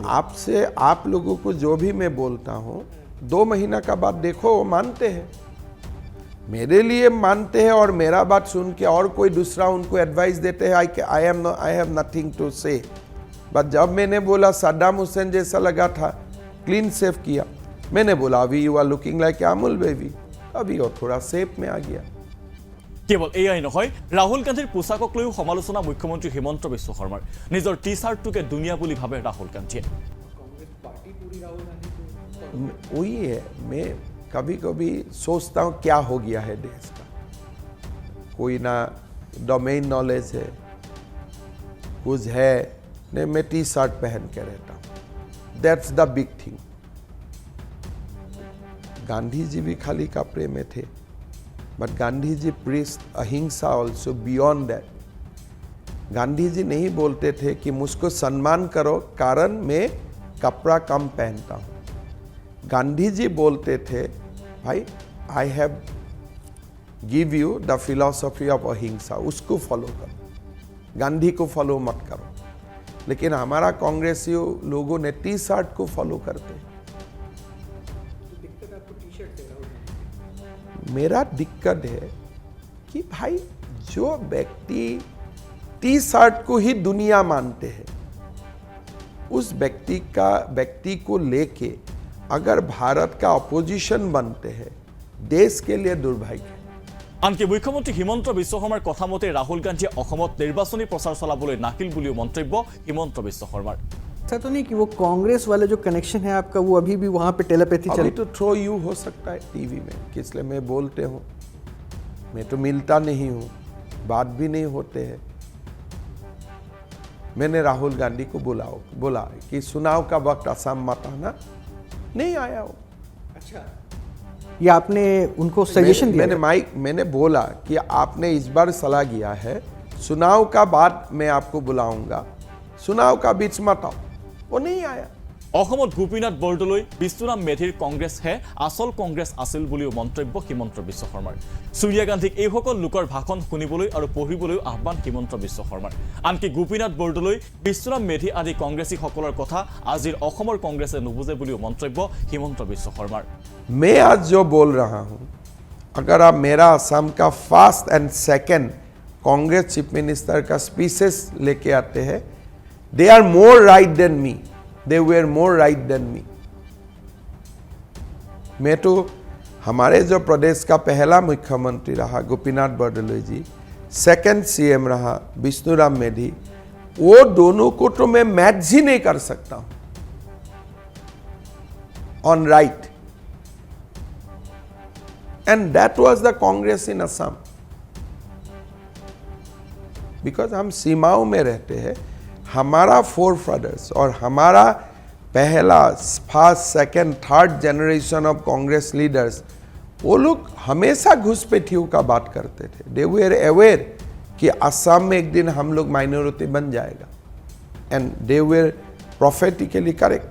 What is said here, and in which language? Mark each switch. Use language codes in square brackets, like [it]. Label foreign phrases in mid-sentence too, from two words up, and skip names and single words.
[hi] आपसे आप लोगों को जो भी मैं बोलता हूँ 2 महीना का बात देखो वो मानते हैं, मेरे लिए मानते हैं और मेरा बात सुन के और कोई दूसरा उनको एडवाइस देते हैं [en] I have nothing to say. [hi] बट जब मैंने बोला सद्दाम हुसैन जैसा लगा था, [en] clean shave [hi] किया, मैंने बोला अभी [en] you are looking like Amul baby, [hi] अभी वो थोड़ा सेप में आ गया। [as] কেৱল এয়াই নহয় ৰাহুল গান্ধীৰ পোছাকক লৈও সমালোচনা মুখ্যমন্ত্ৰী হিমন্ত বিশ্ব শৰ্মাৰ নিজৰ টি চাৰ্টটোকে দুনিয়া বুলি ভাবে ৰাহুল গান্ধীয়ে [hi] वही है, मैं कभी कभी सोचता हूँ क्या हो गया है देश का, कोई ना [en] domain knowledge [hi] है कुछ है नहीं, मैं टी शर्ट पहन के रहता हूँ, [en] that's the big thing. [hi] गांधी जी भी खाली कपड़े में थे, बट गांधी जी [en] preached ahimsa also beyond that. [hi] गांधी जी नहीं बोलते थे कि मुझको सम्मान करो कारण मैं कपड़ा कम पहनता हूँ। गांधी जी बोलते थे, भाई [en] I have give you the philosophy of ahimsa, [hi] उसको फॉलो करो, गांधी को फॉलो मत करो। लेकिन हमारा कांग्रेसी लोगों ने टी शर्ट को फॉलो करते हैं। मेरा दिक्कत है कि भाई जो व्यक्ति टी शर्ट को ही दुनिया मानते हैं, उस व्यक्ति को लेके अगर भारत का अपोजिशन बनते हैं, देश के लिए दुर्भाग्य। [as] আনকি মুখ্যমন্ত্ৰী হিমন্ত বিশ্ব শৰ্মাৰ কথা মতে ৰাহুল গান্ধীয়ে অসমত নিৰ্বাচনী প্ৰচাৰ চলাবলৈ নাহিল বুলিও মন্তব্য হিমন্ত বিশ্ব শৰ্মাৰ। [hi] ऐसा तो नहीं कि वो कांग्रेस वाले जो कनेक्शन है आपका वो अभी भी वहाँ पे टेलीपैथी चल अभी तो [en] through you [hi] हो सकता है टीवी में, किसलिए मैं बोलते हूँ, मैं तो मिलता नहीं हूँ, बात भी नहीं होते हैं। मैंने राहुल गांधी को बोला कि चुनाव का वक्त असम मत आना, नहीं आया वो। अच्छा, ये आपने उनको सजेशन दिया? मैंने बोला कि आपने इस बार सलाह किया है, चुनाव का बाद मैं आपको बुलाऊंगा, चुनाव का बीच मत आओ, वो नहीं आया। [as] অসমত গোপীনাথ বৰদলৈ বিষ্ণুৰাম মেধিৰ কংগ্ৰেছহে আচল কংগ্ৰেছ আছিল বুলিও মন্তব্য হিমন্ত বিশ্ব শৰ্মাৰ। সোনিয়া গান্ধীক এইসকল লোকৰ ভাষণ শুনিবলৈ আৰু পঢ়িবলৈ আহ্বান হিমন্ত বিশ্ব শৰ্মাৰ। আনকি গোপীনাথ বৰদলৈ বিষ্ণুৰাম মেধি আদি কংগ্ৰেছীসকলৰ কথা আজিৰ অসমৰ কংগ্ৰেছে নুবুজে বুলিও মন্তব্য হিমন্ত বিশ্ব শৰ্মাৰ। [hi] मैं आज जो बोल रहा हूं, अगर आप मेरा असम का [en] first and second Congress chief minister [hi] का स्पीचेस लेके आते हैं, [en] they are more right than me, they were more right than me. [hi] मैं तो हमारे जो प्रदेश का पहला मुख्यमंत्री रहा गोपीनाथ बरदलोई जी, [en] second CM [hi] रहा विष्णुराम मेधी, वो दोनों को तो मैं मैच ही नहीं कर सकता हूं [en] on right. And that was the Congress in Assam. [hi] Because हम सीमाओं में रहते हैं, हमारा [en] forefathers [hi] और हमारा पहला [en] first second third generation of Congress leaders, [hi] वो लोग हमेशा घुसपैठियों का बात करते थे। [en] they were aware [hi] कि असम में एक दिन हम लोग माइनॉरिटी बन जाएगा, [en] and they were prophetically correct.